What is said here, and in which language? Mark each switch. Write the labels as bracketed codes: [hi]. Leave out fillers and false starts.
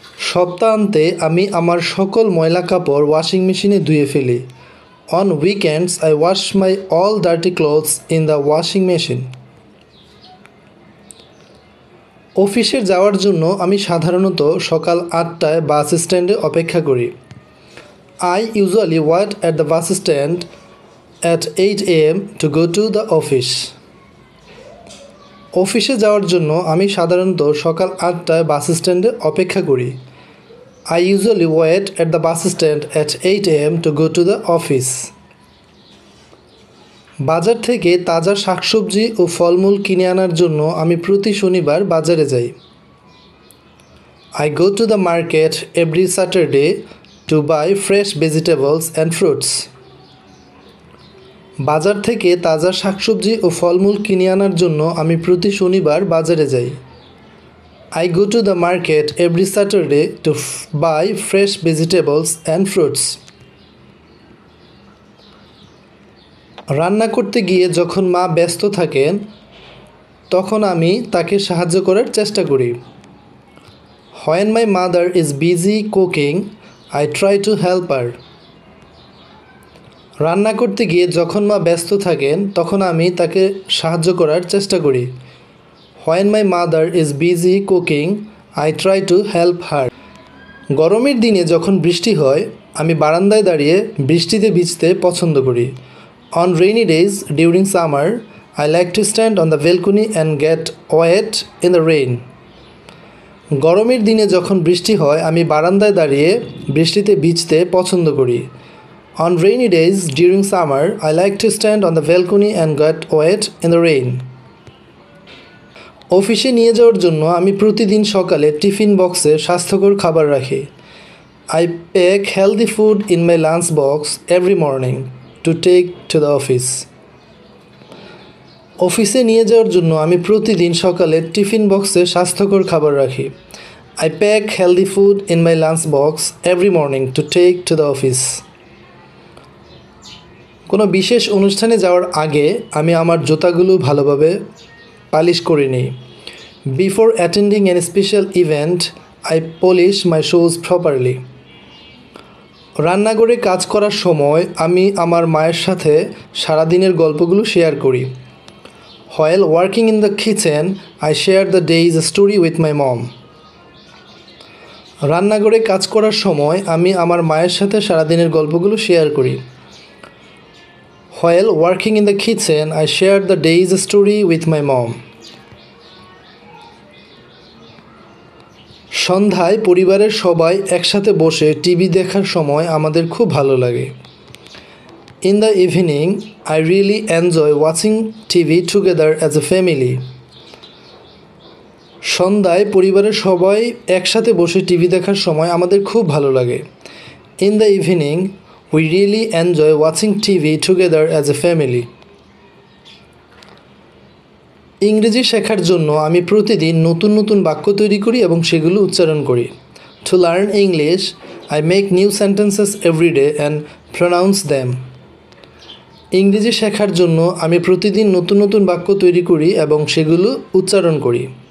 [bn] সপ্তাহান্তে আমি আমার সকল ময়লা কাপড় ওয়াশিং মেশিনে ধুয়ে ফেলি। [en] On weekends, I wash my all dirty clothes in the washing machine. [bn] অফিসে যাওয়ার জন্য আমি সাধারণত সকাল 8টায় বাস স্ট্যান্ডে অপেক্ষা করি। [en] I usually wait at the bus stand at 8 a.m. to go to the office. [bn] অফিসে যাওয়ার জন্য আমি সাধারণত সকাল 8টায় বাস স্ট্যান্ডে অপেক্ষা করি। [en] I usually wait at the bus stand at 8 a.m. to go to the office. [bn] বাজার থেকে তাজা শাকসবজি ও ফলমূল কিনে আনার জন্য আমি প্রতি শনিবার বাজারে যাই। [en] I go to the market every Saturday to buy fresh vegetables and fruits. [bn] বাজার থেকে তাজা শাকসবজি ও ফলমূল কিনে আনার জন্য আমি প্রতি শনিবার বাজারে যাই। [en] I go to the market every Saturday to buy fresh vegetables and fruits. [bn] রান্না করতে গিয়ে যখন মা ব্যস্ত থাকেন তখন আমি তাকে সাহায্য করার চেষ্টা করি। [en] When my mother is busy cooking, I try to help her. [bn] রান্না করতে গিয়ে যখন মা ব্যস্ত থাকেন তখন আমি তাকে সাহায্য করার চেষ্টা করি। [en] When my mother is busy cooking, I try to help her. [bn] গরমের দিনে যখন বৃষ্টি হয় আমি বারান্দায় দাঁড়িয়ে বৃষ্টিতে ভিজতে পছন্দ করি। [en] On rainy days during summer, I like to stand on the balcony and get wet in the rain. [bn] গরমের দিনে যখন বৃষ্টি হয় আমি বারান্দায় দাঁড়িয়ে বৃষ্টিতে ভিজতে পছন্দ করি। [en] On rainy days during summer, I like to stand on the balcony and get wet in the rain. [bn] অফিসে নিয়ে যাওয়ার জন্য আমি প্রতিদিন সকালে টিফিন বক্সে স্বাস্থ্যকর খাবার রাখি। [en] I pack healthy food in my lunch box every morning to take to the office. [bn] অফিসে নিয়ে যাওয়ার জন্য আমি প্রতিদিন সকালে টিফিন বক্সে স্বাস্থ্যকর খাবার রাখি। [en] I pack healthy food in my lunch box every morning to take to the office. [bn] কোনো বিশেষ অনুষ্ঠানে যাওয়ার আগে আমি আমার জুতাগুলো ভালোভাবে পালিশ করে নিই। [en] Before attending any special event, I polish my shoes properly. [bn] রান্নাঘরে কাজ করার সময় আমি আমার মায়ের সাথে সারাদিনের গল্পগুলো শেয়ার করি। [en] While working in the kitchen, I share the day's story with my mom. [bn] রান্নাঘরে কাজ করার সময় আমি আমার মায়ের সাথে সারাদিনের গল্পগুলো শেয়ার করি। [en] While working in the kitchen, I share the day's story with my mom. [bn] সন্ধ্যায় পরিবারের সবাই একসাথে বসে টিভি দেখার সময় আমাদের খুব ভালো লাগে। [en] In the evening, I really enjoy watching TV together as a family. [bn] সন্ধ্যায় পরিবারের সবাই একসাথে বসে টিভি দেখার সময় আমাদের খুব ভালো লাগে। [en] In the evening, we really enjoy watching TV together as a family. [bn] ইংরেজি শেখার জন্য আমি প্রতিদিন নতুন নতুন বাক্য তৈরি করি এবং সেগুলো উচ্চারণ করি। [en] To learn English, I make new sentences every day and pronounce them. [bn] ইংরেজি শেখার জন্য আমি প্রতিদিন নতুন নতুন বাক্য তৈরি করি এবং সেগুলো উচ্চারণ করি।